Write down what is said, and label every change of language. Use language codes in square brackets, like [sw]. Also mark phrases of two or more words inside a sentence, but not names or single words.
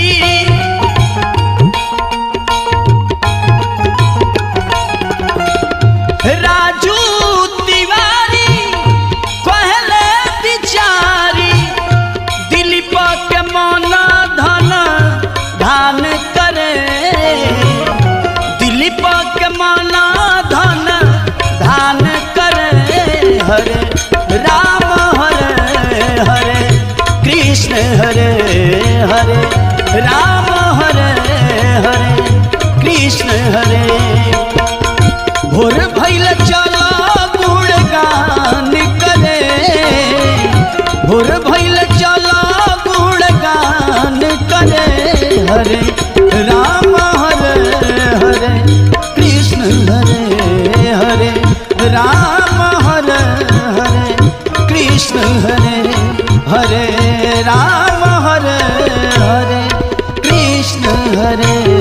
[bho] राजू तिवारी कहल बिचारी। दिलीप के मन धन धान करे। दिलीप के मन धन धान करे। [sa] हरे राम हरे हरे कृष्ण हरे हरे राम हरे हरे कृष्ण हरे। [bho] भोर भैल चला गुणगान करे। भोर भैल चला गुणगान करे। [sa] हरे राम हरे हरे कृष्ण हरे हरे राम हरे हरे कृष्ण हरे हरे राम हरे हरे कृष्ण हरे।